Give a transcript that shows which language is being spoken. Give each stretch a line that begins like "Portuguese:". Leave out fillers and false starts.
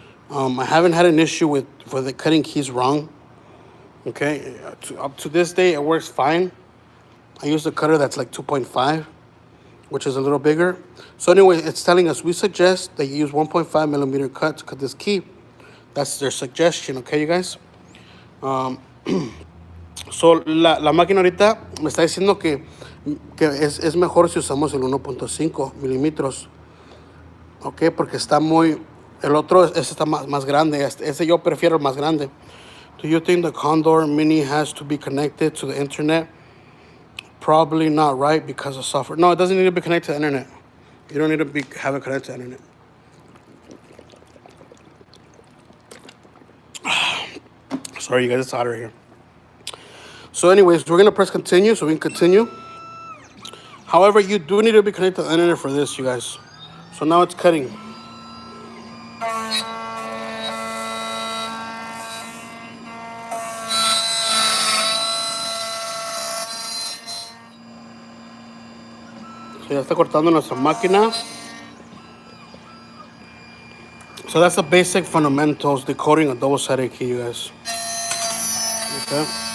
English: I haven't had an issue with the cutting keys wrong. Okay, up to this day, it works fine. I use a cutter that's like 2.5, which is a little bigger. So anyway, it's telling us we suggest that you use 1.5 millimeter cut to cut this key. That's their suggestion, okay, you guys?
Spanish: So la máquina ahorita me está diciendo que es mejor si usamos el 1.5 milímetros, ok, porque está muy, el otro ese está más grande, ese yo prefiero el más grande.
English: Do you think the Condor Mini has to be connected to the internet? Probably not, right? Because of software. No, it doesn't need to be connected to the internet. You don't need to have it connected to the internet. Sorry, you guys, it's hotter here. So anyways, we're gonna press continue so we can continue. However, you do need to be connected to the internet for this, you guys. So now it's cutting.
Spanish: So ya está cortando nuestra máquina.
English: So that's the basic fundamentals, decoding a double-sided key, you guys. Okay.